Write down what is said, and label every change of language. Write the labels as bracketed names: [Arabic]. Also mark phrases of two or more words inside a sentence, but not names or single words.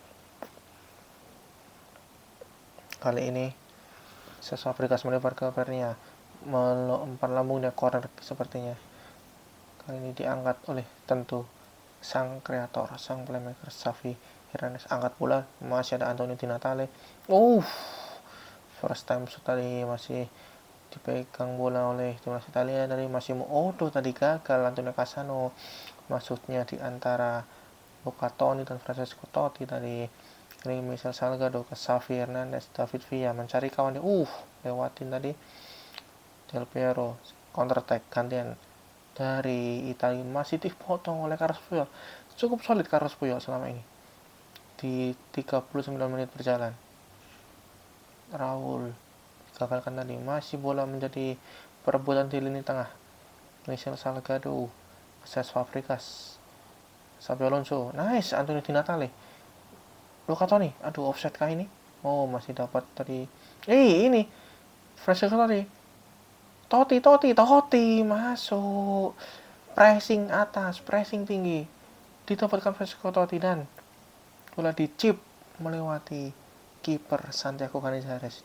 [Indonesian] Kali ini Fabregas melebar ke Pernia, melempar lambungnya corner sepertinya. Kali ini diangkat oleh tentu sang kreator, sang playmaker Xavi Hernandez. Angkat bola, masih ada Antonio Di Natale. [English] First time shoot [Indonesian] tadi masih dipegang bola oleh timnas Italia dari Massimo Odo. Tadi gagal Antonio Cassano, maksudnya di antara Luca Toni dan Francesco Totti tadi. Ini Michel Salgado ke Xavi Hernandez. David Villa mencari kawan dia. Lewatin tadi Del Piero. [English] Counter attack [Indonesian] gantian dari Italia, masih dipotong oleh Carlos Puyol. Cukup solid Carlos Puyol selama ini di 39 menit berjalan. Raul gagalkan tadi. Masih bola menjadi perebutan di lini tengah. Michel Salgado, Cesc Fabregas, Xabi Alonso. Nice Antonio Di Natale. Luca Toni, offside kah ini? Masih dapat tadi. Ini Francesco Totti masuk. Pressing atas, pressing tinggi. Didapatkan Francesco Totti dan bola dicip melewati kiper Santiago Canizares.